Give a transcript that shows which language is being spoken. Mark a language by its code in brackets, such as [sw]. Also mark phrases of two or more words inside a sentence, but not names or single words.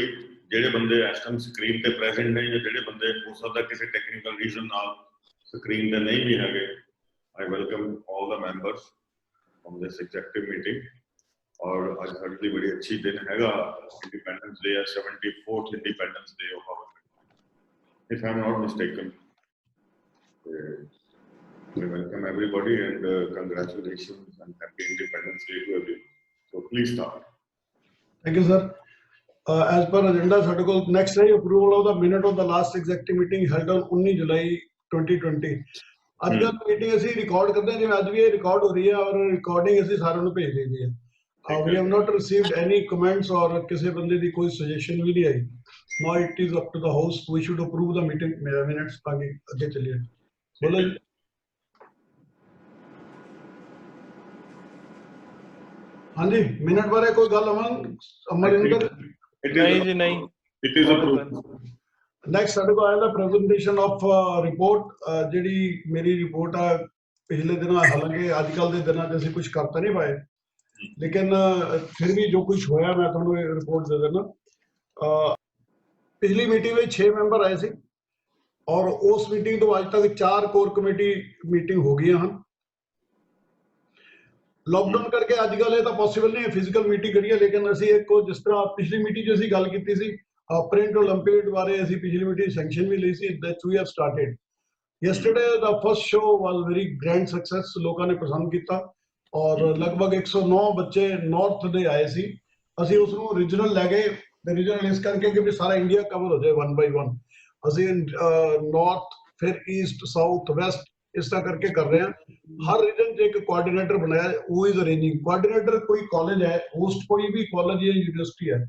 [pa] ਜਿਹੜੇ ਬੰਦੇ ਇਸ ਟਾਈਮ ਸਕਰੀਨ ਤੇ ਪ੍ਰੈਜ਼ੈਂਟ ਨੇ ਜਾਂ ਜਿਹੜੇ ਬੰਦੇ ਹੋ ਸਕਦਾ ਕਿਸੇ [en] technical reason [pa] ਨਾਲ ਸਕਰੀਨ ਤੇ ਨਹੀਂ ਵੀ ਹੈਗੇ, [en] I welcome all the members from this executive meeting. [pa] ਔਰ ਅੱਜ ਸਾਡੀ ਬੜੀ ਅੱਛੀ ਦਿਨ ਹੈਗਾ, [en] Independence Day [pa] ਹੈ, 74th [en] Independence Day of our country, if I am not mistaken. We welcome everybody and congratulations and happy Independence Day to everyone. So please start. Thank you, sir. As per agenda, [pa] ਸਾਡੇ ਕੋਲ [en] next ਹੈ approval of the minute of the last executive meeting held on 19 ਜੁਲਾਈ 2020। [pa] ਅੱਜ ਦਾ ਮੀਟਿੰਗ ਅਸੀਂ ਰਿਕਾਰਡ ਕਰਦੇ ਹਾਂ, ਜਿਵੇਂ ਅੱਜ ਵੀ ਇਹ ਰਿਕਾਰਡ ਹੋ ਰਹੀ ਹੈ ਔਰ ਰਿਕਾਰਡਿੰਗ ਅਸੀਂ ਸਾਰਿਆਂ ਨੂੰ ਭੇਜ ਦਿੱਤੀ ਹੈ। [en] We have not received any comments or [pa] ਕਿਸੇ ਬੰਦੇ ਦੀ ਕੋਈ suggestion ਵੀ ਨਹੀਂ ਆਈ। [en] Now it is up to the house, we should approve the meeting minutes [pa] ਤਾਂ ਕਿ ਅੱਗੇ ਚੱਲੀਏ। ਬੋਲੋ ਜੀ। ਹਾਂਜੀ, ਮਿੰਟ ਬਾਰੇ ਕੋਈ ਗੱਲ ਅਮਰਿੰਦਰ? ਨਹੀਂ ਜੀ ਨਹੀਂ। [en] It is approved. [pa] ਨੈਕਸਟ ਸਾਡੇ ਕੋਲ ਆਇਆ ਦਾ [en] presentation of report. [pa] ਜਿਹੜੀ ਮੇਰੀ ਰਿਪੋਰਟ ਆ ਪਿਛਲੇ ਦਿਨਾਂ, ਹਾਲਾਂਕਿ ਅੱਜ ਕੱਲ ਦੇ ਦਿਨਾਂ 'ਚ ਅਸੀਂ ਕੁਝ ਕਰ ਤਾਂ ਨਹੀਂ ਪਾਏ, ਲੇਕਿਨ ਫਿਰ ਵੀ ਜੋ ਕੁਝ ਹੋਇਆ ਮੈਂ ਤੁਹਾਨੂੰ ਇਹ ਰਿਪੋਰਟ ਦੇ ਦੇਣਾ। ਪਿਛਲੀ ਮੀਟਿੰਗ ਵਿੱਚ 6 ਮੈਂਬਰ ਆਏ ਸੀ ਔਰ ਉਸ ਮੀਟਿੰਗ ਤੋਂ ਅੱਜ ਤੱਕ 4 ਕੋਰ ਕਮੇਟੀ ਮੀਟਿੰਗ ਹੋ ਗਈਆਂ ਹਨ। [hi] ਲॉकडाउन करके अजकल ये तो पॉसिबल नहीं है फिजिकल मीटिंग करिए, लेकिन [pa] ਅਸੀਂ ਇੱਕ [hi] जिस तरह पिछली मीटिंग [pa] 'ਚ ਅਸੀਂ ਗੱਲ ਕੀਤੀ ਸੀ ਪ੍ਰਿੰਟ ਓਲੰਪੀਅਡ ਬਾਰੇ, ਅਸੀਂ ਪਿਛਲੀ ਮੀਟਿੰਗ ਸੈਂਕਸ਼ਨ ਵੀ ਲਈ ਸੀ [en] that we have started yesterday। the first show was very grand success, [pa] ਲੋਕਾਂ ਨੇ ਪਸੰਦ ਕੀਤਾ ਔਰ ਲਗਭਗ 109 ਬੱਚੇ ਨਾਰਥ ਦੇ ਆਏ ਸੀ। ਅਸੀਂ ਉਸ ਨੂੰ ਰੀਜਨਲ ਲੈ ਗਏ, ਰੀਜਨਲ ਇਸ ਕਰਕੇ ਕਿ ਵੀ ਸਾਰਾ ਇੰਡੀਆ ਕਵਰ ਹੋ ਜਾਏ 1 by 1। ਅਸੀਂ ਨਾਰਥ, ਫਿਰ ਈਸਟ, ਸਾਊਥ, ਵੈਸਟ ਇਸ ਤਰ੍ਹਾਂ ਕਰਕੇ ਕਰ ਰਹੇ ਹਾਂ। ਹਰ ਰੀਜਨ 'ਚ ਇੱਕ ਕੋਆਰਡੀਨੇਟਰ ਬਣਾਇਆ, ਉਹ [en] is arranging. [pa] ਕੋਆਰਡੀਨੇਟਰ ਕੋਈ ਕਾਲਜ ਹੈ, ਹੋਸਟ ਕੋਈ ਵੀ ਕਾਲਜ ਜਾਂ ਯੂਨੀਵਰਸਿਟੀ ਹੈ।